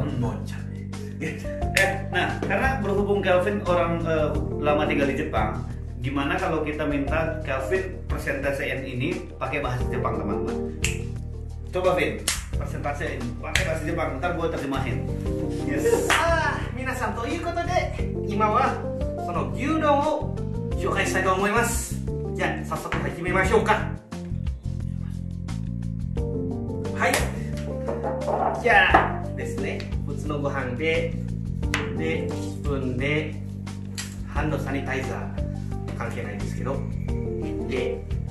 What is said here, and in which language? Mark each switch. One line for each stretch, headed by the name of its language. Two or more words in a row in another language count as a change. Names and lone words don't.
Indonesian: Bon cabai. Nah karena berhubung Kelvin orang lama tinggal di Jepang, gimana kalau kita minta Kelvin presentasein ini pakai bahasa Jepang teman-teman? Coba Vin, presentase ini pakai bahasa Jepang, ntar gue terjemahin. Yes.
Japanese: Minasan toいうことで今はその牛丼を紹介したいと思います。じゃあ早速始めましょうか。はい。じゃあですね、普通のご飯でスプーンでハンドサニタイザー関係ないんですけど、で